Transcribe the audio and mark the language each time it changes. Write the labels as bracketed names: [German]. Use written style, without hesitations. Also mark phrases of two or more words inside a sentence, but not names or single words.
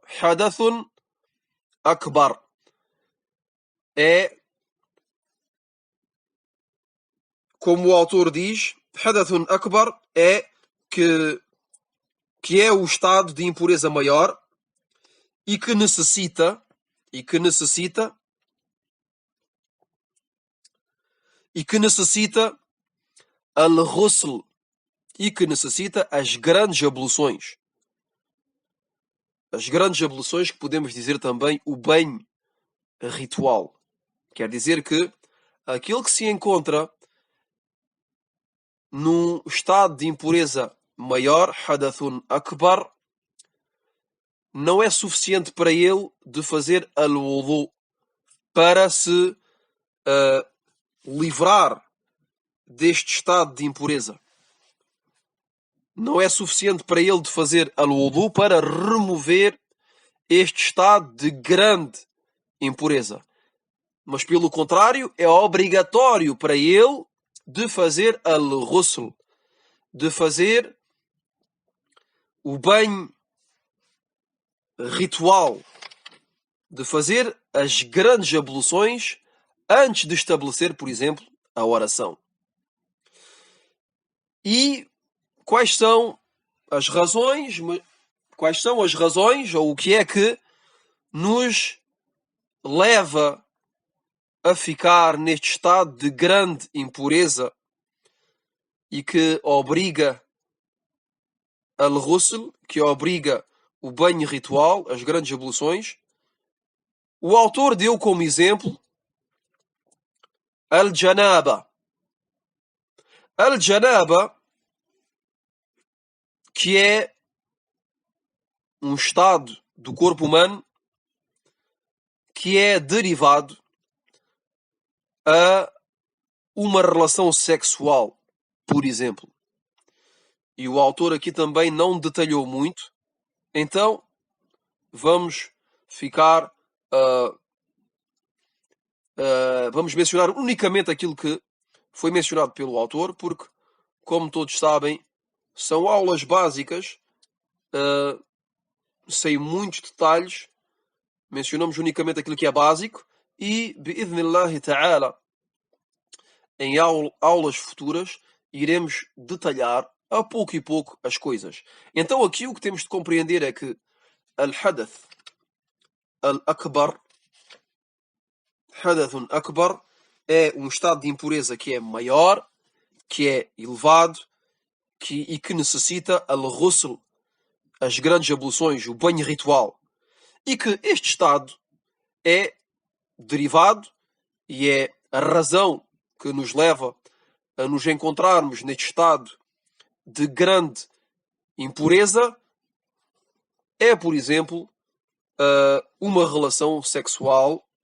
[Arabic] حدث أكبر. [Portuguese] É, como o autor diz, [Arabic] حدث أكبر [Portuguese] é que é o estado de impureza maior e que necessita al-ghusl e que necessita as grandes abluções. As grandes abluções, que podemos dizer também o banho ritual. Quer dizer que aquilo que se encontra num estado de impureza maior, [Arabic] حدث أكبر, [Portuguese] não é suficiente para ele de fazer al-wudu para se livrar deste estado de impureza. Não é suficiente para ele de fazer al-wudu para remover este estado de grande impureza. Mas, pelo contrário, é obrigatório para ele de fazer al-ghusl, de fazer o banho ritual, de fazer as grandes abluções antes de estabelecer, por exemplo, a oração. E quais são as razões, ou o que é que nos leva a ficar neste estado de grande impureza e que obriga al-ghusl, que obriga o banho ritual, as grandes abluções? O autor deu como exemplo al-janaba. Al-janaba, que é um estado do corpo humano que é derivado a uma relação sexual, por exemplo. E o autor aqui também não detalhou muito, então vamos ficar vamos mencionar unicamente aquilo que foi mencionado pelo autor, porque, como todos sabem, são aulas básicas, sem muitos detalhes. Mencionamos unicamente aquilo que é básico e, [Arabic] بإذن الله تعالى, [Portuguese] em aulas futuras, iremos detalhar a pouco e pouco as coisas. Então aqui o que temos de compreender é que [Arabic] الحدث الأكبر، حدث أكبر, [Portuguese] é um estado de impureza que é maior, que é elevado e que necessita al-ghusl, as grandes abluções, o banho ritual. E que este estado é derivado e é a razão que nos leva a nos encontrarmos neste estado de grande impureza é, por exemplo, uma relação sexual,